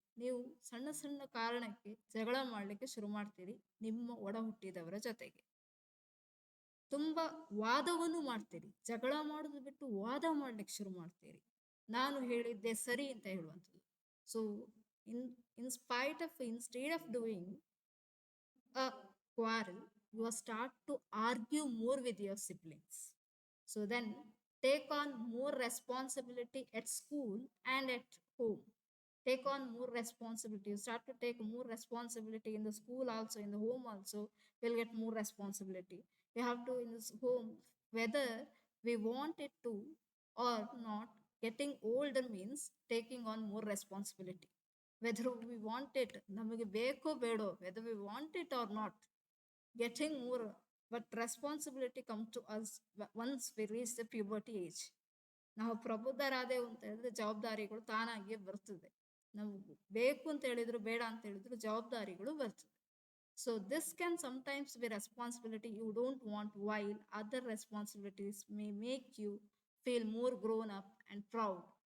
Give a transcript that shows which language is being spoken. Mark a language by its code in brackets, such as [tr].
[kn] ನೀವು ಸಣ್ಣ ಸಣ್ಣ ಕಾರಣಕ್ಕೆ ಜಗಳ ಮಾಡಲಿಕ್ಕೆ ಶುರು ಮಾಡ್ತೀರಿ ನಿಮ್ಮ ಒಡ ಹುಟ್ಟಿದವರ ಜೊತೆಗೆ. ತುಂಬಾ ವಾದವನ್ನು ಮಾಡ್ತೀರಿ. ಜಗಳ ಮಾಡೋದು ಬಿಟ್ಟು ವಾದ ಮಾಡ್ಲಿಕ್ಕೆ ಶುರು ಮಾಡ್ತೀರಿ. ನಾನು ಹೇಳಿದ್ದೆ ಸರಿ ಅಂತ ಹೇಳುವಂಥದ್ದು. [en] So in in spite of instead of doing a quarrel, you start to argue more with your siblings. So then take on more responsibility at school and at home. Take on more responsibility. You start to take more responsibility in the school also, in the home also, you'll get more responsibility. You have to in this home, whether we want it to or not, getting older means taking on more responsibility. Whether we want it, [kn] ನಮಗೆ ಬೇಕೋ ಬೇಡೋ, [en] whether we want it or not, getting more, but responsibility comes to us once we reach the puberty age. [kn] ನಾವು ಪ್ರಬುದ್ಧರಾದೆವು ಅಂತ ಹೇಳಿದ್ರೆ ಜವಾಬ್ದಾರಿಗಳು ತಾನಾಗಿಯೇ ಬರ್ತದೆ. ನಾವು ಬೇಕು ಅಂತ ಹೇಳಿದ್ರು ಬೇಡ ಅಂತ ಹೇಳಿದ್ರು ಜವಾಬ್ದಾರಿಗಳು ಬರ್ತದೆ. [en] So this can sometimes be responsibility you don't want, while other responsibilities may make you feel more grown up and proud.